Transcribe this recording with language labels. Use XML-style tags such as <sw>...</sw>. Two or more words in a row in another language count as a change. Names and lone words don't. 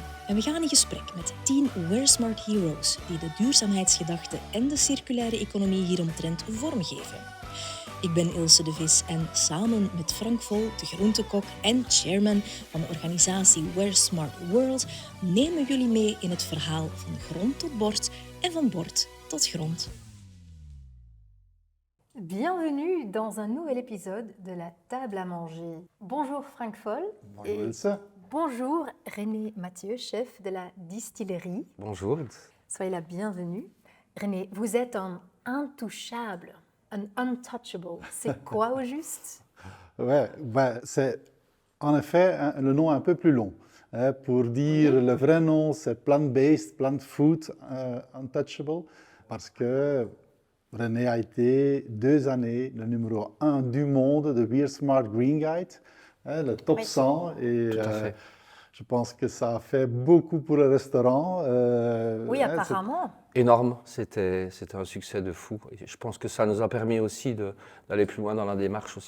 <nl>En we gaan in gesprek met 10 Wear Smart Heroes die de duurzaamheidsgedachte en de circulaire economie hieromtrent vormgeven. Ik ben Ilse de Vis en samen met Frank Vol, de groentekok en chairman van de organisatie Wear Smart World, nemen jullie mee in het verhaal van grond tot bord en van bord tot grond.</nl> <fr>Bienvenue dans un nouvel épisode de la table à manger. Bonjour Frank Vol. Bonjour Ilse. Bonjour René Mathieu, chef de la distillerie. Bonjour. Soyez la bienvenue. René, vous êtes un intouchable, un untouchable. C'est quoi au juste? Ouais, c'est en effet le nom un peu plus long. Pour dire le vrai nom, c'est</fr> <en>plant-based, plant food, untouchable,</en> <fr>parce que René a été 2 années le numéro 1 du monde de Wear Smart Green Guide, le top 100. Et je pense que ça a fait beaucoup pour le restaurant. Oui, apparemment. Énorme, c'était un succès de fou. Et je pense que ça nous a permis aussi d'aller plus loin dans la démarche aussi.</fr>